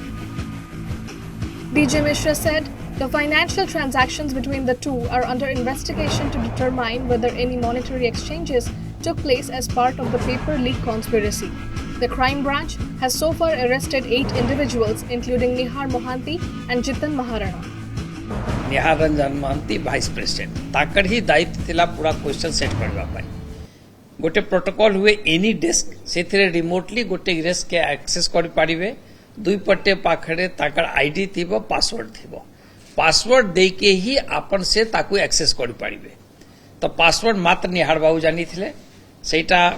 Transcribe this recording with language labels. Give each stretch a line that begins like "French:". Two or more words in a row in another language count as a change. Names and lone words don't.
English: DG Mishra said the financial transactions between the two are under investigation to determine whether any monetary exchanges took place as part of the paper leak conspiracy. The crime branch has so far arrested 8 individuals, including Nihar Mohanty and Jitan Maharana.
Odia: ନିହାର ରଞ୍ଜନ ମହାନ୍ତି
English: Vice President
Odia: ତାଙ୍କର ହିଁ ଦାୟିତ୍ୱ ଥିଲା ପୂରା
English: question set
Odia: କରିବା ପାଇଁ ଗୋଟେ ପ୍ରୋଟୋକଲ ହୁଏ ଏନି ଡେସ୍କ ସେ ରିମୋଟଲି ଗୋଟେ ଡେସ୍କ କୁ ଆକ୍ସେସ କରି ପାରିବେ ଦୁଇ ପଟେ ପାଖରେ ତାଙ୍କର ଆଇଡି ଥିବ ପାସୱାର୍ଡ ଦେଇକି ହିଁ ଆପଣ ସେ ତାକୁ ଆକ୍ସେସ କରି ପାରିବେ ତ ପାସୱାର୍ଡ ମାତ୍ର ନିହାର ବାବୁ ଜାଣି ଥିଲେ ସେଟା